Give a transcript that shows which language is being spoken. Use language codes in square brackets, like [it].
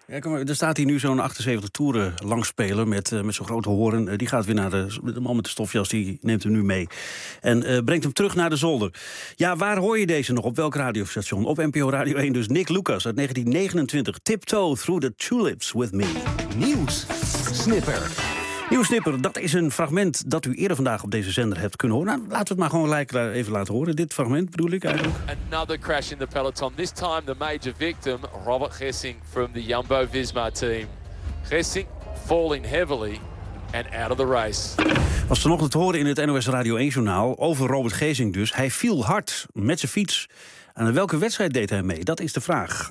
[nl] Hij kan, er staat hier nu zo'n 78 toeren langspeler met zo'n grote hoorn. Die gaat weer naar de man met de stofjas, die neemt hem nu mee. En brengt hem terug naar de zolder. Ja, waar hoor je deze nog? Op welk radiostation? Op NPO Radio 1 dus. Nick Lucas uit 1929. [en] Tiptoe through the tulips with me. [nl] Nieuws. Snipper. Nieuw Snipper, dat is een fragment dat u eerder vandaag op deze zender hebt kunnen horen. Nou, laten we het maar gewoon gelijk even laten horen. Dit fragment bedoel ik eigenlijk. [en] Another crash in the peloton. This time the major victim, Robert Gesink from the Jumbo Visma team. Gesink falling heavily and out of the race. [nl] Was vanochtend te horen in het NOS Radio 1 journaal over Robert Gesink dus. Hij viel hard met zijn fiets. En aan welke wedstrijd deed hij mee? Dat is de vraag.